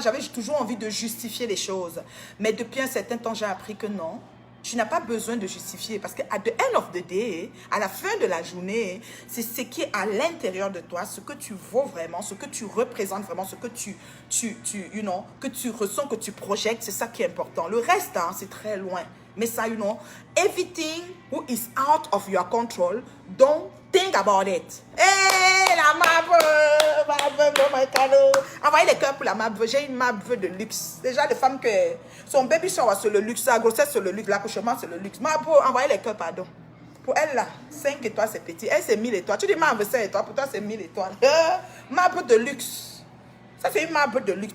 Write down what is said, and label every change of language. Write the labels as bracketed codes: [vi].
[fr] J'avais toujours envie de justifier les choses. Mais depuis un certain temps, j'ai appris que non. Tu n'as pas besoin de justifier parce qu'à [en] the end of the day, [fr] à la fin de la journée, c'est ce qui est à l'intérieur de toi, ce que tu vaux vraiment, ce que tu représentes vraiment, ce que you know, que tu ressens, que tu projettes, c'est ça qui est important. Le reste, hein, c'est très loin. [en] Mais ça, you know, everything who is out of your control, don't think about it. [fr] Hey, la map, my cadeau. Envoyez les cœurs pour la map. J'ai une map de luxe. Déjà, des femmes que son baby shower c'est le luxe, sa grossesse c'est le luxe, l'accouchement c'est le luxe. Map, envoyez les cœurs, pardon. Pour elle là, 5 étoiles c'est petit. Elle c'est 1000 étoiles. Tu dis map 5 étoiles, pour toi c'est 1000 étoiles. Map de luxe. Ça c'est une map de luxe.